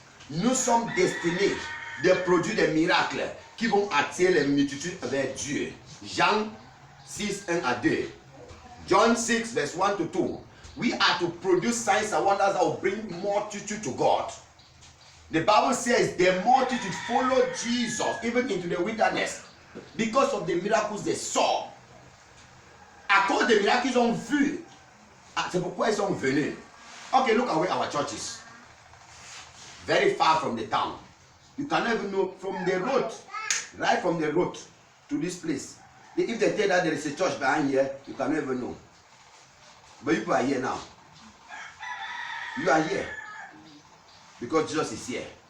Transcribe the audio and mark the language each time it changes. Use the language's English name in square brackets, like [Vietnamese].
[French] Nous sommes destinés de produire des miracles qui vont attirer les multitudes vers Dieu. Jean 6, 1 à 2. [English] John 6, verse 1 to 2. We are to produce signs and wonders that will bring multitude to God. The Bible says the multitude followed Jesus even into the wilderness because of the miracles they saw. [French] À cause des miracles qu'ils ont vus. C'est pourquoi ils sont venus. [English] Okay, look away our churches. Very far from the town. You cannot even know from the road, right from the road to this place. If they tell that there is a church behind here, you can never know. But you are here now. You are here. Because Jesus is here.